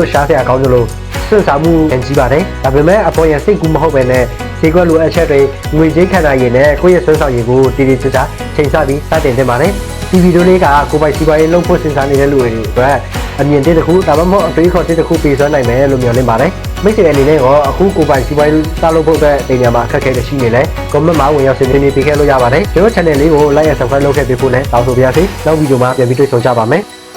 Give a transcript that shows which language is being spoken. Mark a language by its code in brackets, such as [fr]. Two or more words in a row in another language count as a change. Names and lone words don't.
[my] ရှားစရာကောင်းသလိုစွန့်စားမှုကြီးပါတယ်ဒါပေမဲ့အပေါ်ရစိတ်ကူးမဟုတ်ပဲနဲ့ဈေးကွက်လိုအပ်ချက်တွေငွေကြေးခန္ဓာရည်နဲ့ကိုယ့်ရဲ့စွမ်းဆောင်ရည်ကိုတည်တည်ချာချာချိန်ဆပြီးစတင်တင်ပါတယ်ဒီဗီဒီယိုလေးကကိုပိုင်စီးပွားရေးလုပ်ဖို့စဉ်းစားနေတဲ့လူတွေအတွက်အမြင်တစ်ခုဒါမှမဟုတ်အတွေးခေါ်တစ်ခုပေးစွမ်းနိုင်မယ်လို့မျှော်လင့်ပါတယ်မိတ်ဆွေအနေနဲ့ရောအခုကိုပိုင်စီးပွားရေးစလုပ်ဖို့အတွက်အိမ်ညာမှာအခက်အခဲရှိနေလဲ comment မှာဝင်ရောက်ဆွေးနွေးပေးခဲ့လို့ရပါတယ်ကျွန်တော် channel လေးကို [en] like and subscribe [my] လုပ်ခဲ့ပေးဖို့လည်းတောင်းဆိုပါရစေနောက်ဗီဒီယိုမှာပြန်ပြီးတွေ့ဆုံကြပါမယ်